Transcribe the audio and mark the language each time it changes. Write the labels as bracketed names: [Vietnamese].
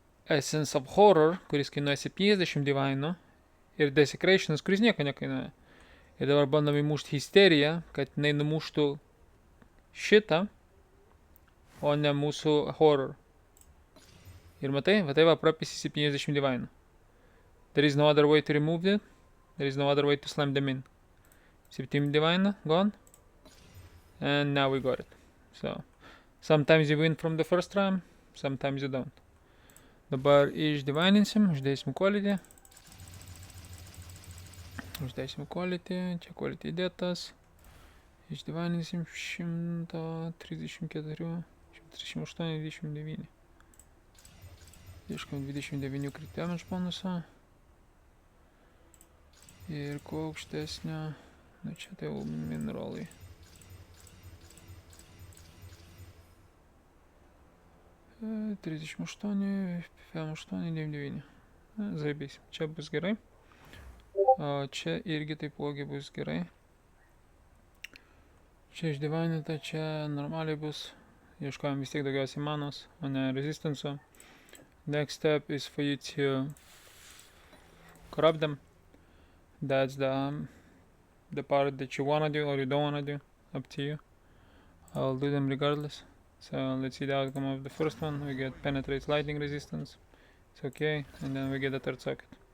[Lithuanian] Essence of Horror, kuris kainuoja 70 divainų, ir Desecrationas, kuris nieko nekainuoja. Ir dabar bandom įmušti Hysteriją, kad jinai numuštų šitą, o ne mūsų Horror. Ir matai, va prapisi 70 divainų. [English] There is no other way to remove it. There is no other way to slam them in. 7 divine, gone. And now we got it. So, sometimes you win from the first try, sometimes you don't. [Lithuanian] Dabar išdivininsim, uždėsim quality. Uždėsim quality, čia quality įdėtas. Išdivininsim 134, 138, 29. Ieškam 29 crit damage bonusą. Ir kuo aukštesnio, na čia tai jau mineralai. E, 38, 58, 99. Zaibėsim, čia bus gerai. O čia irgi taipogi bus gerai. Čia išdivaninta, čia normaliai bus. Ieškojam vis tiek daugiausiai manos, o ne resistance'o. [English] Next step is for you to corrupt them. That's the part that you wanna do or you don't wanna do. Up to you. I'll do them regardless. So let's see the outcome of the first one. We get penetrates lightning resistance. It's okay. And then we get the third socket.